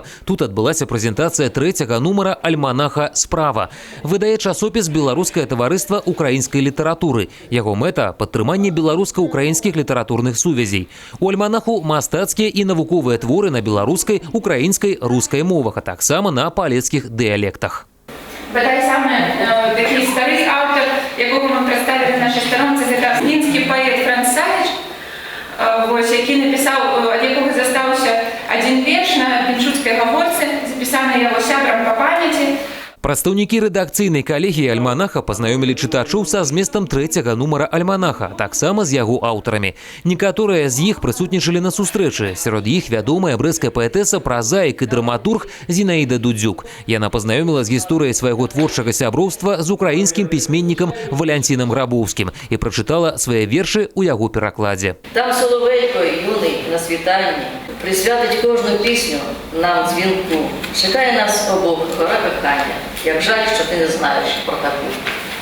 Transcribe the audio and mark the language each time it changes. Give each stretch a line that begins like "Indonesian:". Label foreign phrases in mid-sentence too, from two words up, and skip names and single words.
Belarusian: Тут адбылася прэзентацыя 3-го нумара альманаха «Справа». Выдае часопіс беларускае таварыства украінскай літаратуры. Яго мэта – падтрыманне беларуска-украінскіх літаратурных сувязей. У альманаху мастацкія і навуковыя творы на беларускай, украінскай, рускай мовах, а таксама на палецкіх дыялектах.
Ukrainian: Бодай самый такий старий автор, якого ми представили в нашій сторонці, це мінський поет Франц Савіч, який написав, від якого залишився один вірш на пінчуцькій гаворці, записаний його сябрам по пам'яті.
Belarusian: Прадстаўнікі рэдакцыйнай калегіі альманаха пазнаёмілі чытачоў са зместам 3-го нумара альманаха, таксама з яго аўтарамі. Некаторыя з іх прысутнічалі на сустрэчы. Сярод іх вядомая брэсцкая паэтэса, празаік і драматург Зінаіда Дудзюк. Яна пазнаёміла з гісторыяй свайго творчага сяброўства з украінскім пісьменнікам Валянцінам Грабоўскім і прачытала свае вершы ў яго перакладзе.
Ukrainian: Там соловейко юний на світанні присвятить кожну пісню нам дзвінку. Чекає нас обох гора кохання. Як жаль, що ти не знаєш про таку.